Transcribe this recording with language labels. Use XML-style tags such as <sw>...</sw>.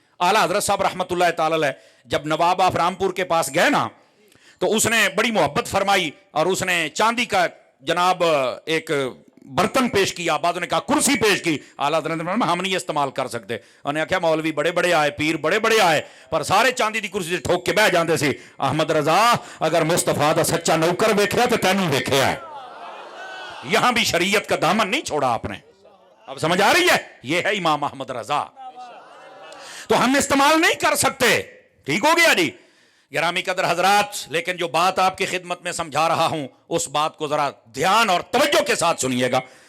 <ur>اعلیٰ حضرت صاحب رحمۃ اللہ تعالی علیہ جب نواب آف رامپور کے پاس گئے نا, تو اس نے بڑی محبت فرمائی اور اس نے چاندی کا جناب ایک برتن پیش کیا. بعد نے کہا کرسی پیش کی. اعلیٰ حضرت نے ہم نہیں استعمال کر سکتے. انہوں نے کہا مولوی بڑے بڑے آئے, پیر بڑے بڑے آئے,</ur> <pa>پر سارے چاندی دی کرسی سے ٹھوک کے بہ جاندے سی. احمد رضا اگر مصطفیٰ دا سچا نوکر ویکھیا تو تینوں ویکھیا ہے.</pa> <ur>یہاں بھی شریعت کا دامن نہیں چھوڑا آپ نے. اب سمجھ آ رہی ہے؟ یہ ہے امام احمد رضا. تو ہم استعمال نہیں کر سکتے. ٹھیک ہو گیا جی گرامی قدر حضرات. لیکن جو بات آپ کی خدمت میں سمجھا رہا ہوں اس بات کو ذرا دھیان اور توجہ کے ساتھ سنیے گا.</ur>